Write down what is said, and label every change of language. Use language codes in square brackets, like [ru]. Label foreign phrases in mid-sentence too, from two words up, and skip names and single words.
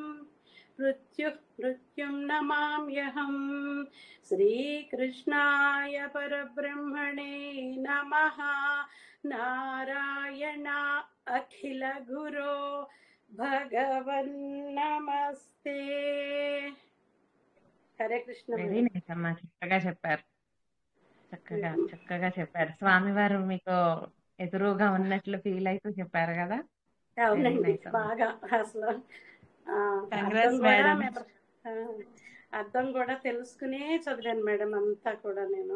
[sa] मृत्युं नमाम्यहं श्रीकृष्णाय परब्रह्मणे नमः नारायण अखिल गुरो भगवन् नमस्ते हरे कृष्ण [en] very nice [te] అమ్మా, చక్కగా చెప్పారు. చక్కగా చెప్పారు. స్వామివారు మీకు ఎదురుగా ఉన్నట్లు ఫీల్ అవుతూ చెప్పారు కదా. అవునండి, బాగా అసలు అర్థం కూడా తెలుసుకునే చదివాను మేడం అంతా కూడా నేను.